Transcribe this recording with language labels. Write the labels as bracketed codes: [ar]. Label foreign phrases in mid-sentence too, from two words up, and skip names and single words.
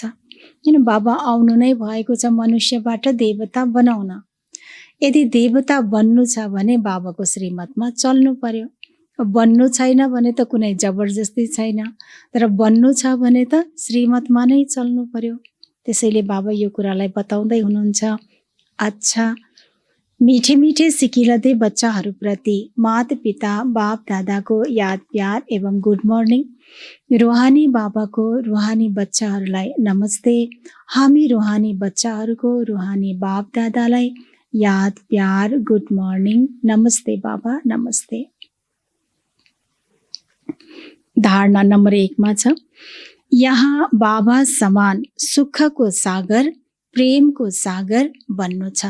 [ne] किन बाबा आउनु नै भएको छ मनुष्यबाट देवता बनाउन। यदि देवता बन्नु छ भने बाबाको श्रीमतमा चल्नु पर्यो। बन्नु छैन भने त कुनै जबरजस्ती छैन, तर बन्नु छ भने त श्रीमतमा नै चल्नु पर्यो। त्यसैले बाबा यो कुरालाई बताउँदै हुनुहुन्छ, [hi] अच्छा मीठे मीठे सिकिलदे [ne] बच्चाहरूप्रति माता पिता बाप दादाको याद प्यार एवं [en] good morning. [ne] रुहानी बाबाको रुहानी बच्चाहरूलाई नमस्ते। हामी रुहानी बच्चाहरूको रुहानी बाप दादालाई याद प्यार [en] good morning. [ne] नमस्ते बाबा, नमस्ते। धारणा नम्बर 1 मा छ, यहाँ बाबा समान सुखको सागर प्रेमको सागर बन्नु छ।